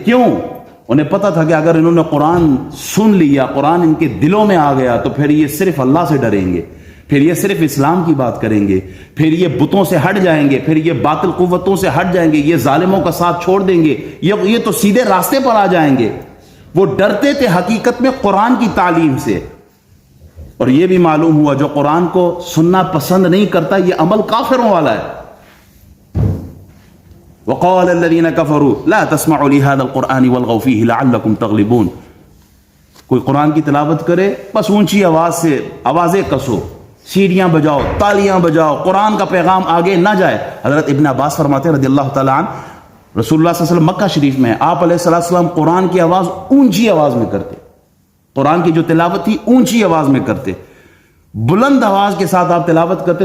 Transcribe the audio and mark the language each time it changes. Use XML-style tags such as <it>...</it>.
<ur>کیوں؟ انہیں پتا تھا کہ اگر انہوں نے قرآن سن لیا, قرآن ان کے دلوں میں آ گیا, تو پھر یہ صرف اللہ سے ڈریں گے, پھر یہ صرف اسلام کی بات کریں گے, پھر یہ بتوں سے ہٹ جائیں گے, پھر یہ باطل قوتوں سے ہٹ جائیں گے, یہ ظالموں کا ساتھ چھوڑ دیں گے, یہ تو سیدھے راستے پر آ جائیں گے. وہ ڈرتے تھے حقیقت میں قرآن کی تعلیم سے. اور یہ بھی معلوم ہوا جو قرآن کو سننا پسند نہیں کرتا, یہ عمل کافروں والا ہے.</ur> <ar>وقال الذين كفروا لا تسمعوا لهذا القرآن والغوا فيه لعلكم تغلبون.</ar> <ur>کوئی قرآن کی تلاوت کرے, بس اونچی آواز سے آوازیں کسو, سیڑیاں بجاؤ, تالیاں بجاؤ, قرآن کا پیغام آگے نہ جائے. حضرت ابن عباس فرماتے ہیں رضی اللہ تعالیٰ عنہ, رسول اللہ صلی اللہ علیہ وسلم مکہ شریف میں, آپ علیہ السلام قرآن کی آواز اونچی آواز میں کرتے, قرآن کی جو تلاوت تھی اونچی آواز میں کرتے, بلند آواز کے ساتھ آپ تلاوت کرتے.</ur>